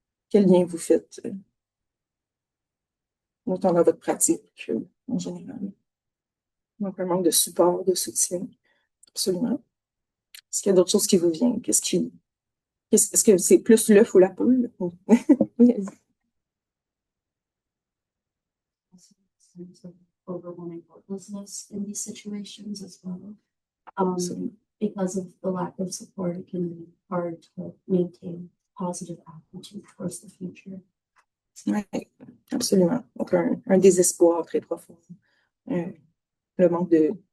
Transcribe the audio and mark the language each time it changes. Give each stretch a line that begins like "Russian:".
French: Quel lien vous faites, autant dans votre pratique en général? Donc, un manque de support, de soutien, absolument. Est-ce qu'il y a d'autres choses qui vous viennent? Est-ce que c'est plus l'œuf ou la poule? Oui,
English: sense of overwhelming hopelessness in these situations as well.
French: absolument.
English: Because of the lack of support, it can be hard to maintain positive attitude towards the future.
French: Oui, absolument. Donc, un désespoir très profond. Le manque de...